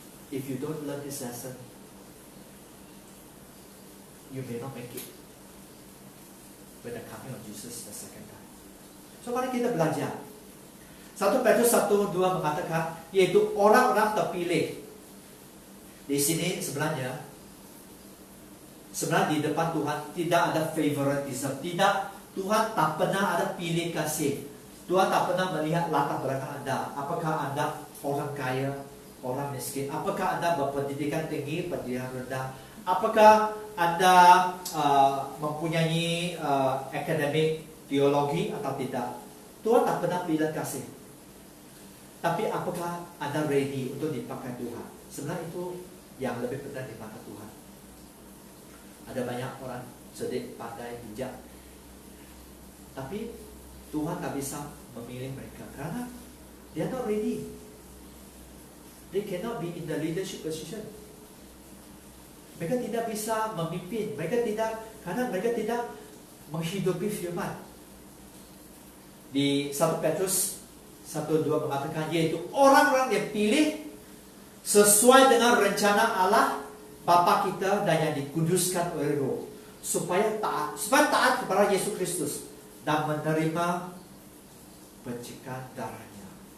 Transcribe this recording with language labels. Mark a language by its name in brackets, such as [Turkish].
[English] If you don't learn this lesson, you may not make it when the coming of Jesus the second time. [Indonesian] So mari kita belajar. 1 Petrus 1:2 mengatakan, yaitu orang-orang terpilih. Di sini sebenarnya di depan Tuhan tidak ada favoritism. Tidak, Tuhan tak pernah ada pilih kasih. Tuhan tak pernah melihat latar belakang Anda. Apakah Anda orang kaya, orang miskin? Apakah Anda berpendidikan tinggi, pendidikan rendah? Apakah Anda mempunyai akademik teologi atau tidak? Tuhan tak pernah pilih kasih. Tapi apakah Anda ready untuk dipakai Tuhan? Sebenarnya itu yang lebih penting di mata Tuhan. Ada banyak orang cerdik, pandai, bijak, tapi Tuhan tak bisa memilih mereka karena [English] they are not ready. They cannot be in the leadership position. [Indonesian] Mereka tidak bisa memimpin. Karena mereka tidak menghidupi firman. Di 1 Petrus 1:2 mengatakan, yaitu orang-orang yang pilih sesuai dengan rencana Allah Bapa kita dan yang dikuduskan oleh Roh, supaya taat kepada Yesus Kristus dan menerima percikan darahnya.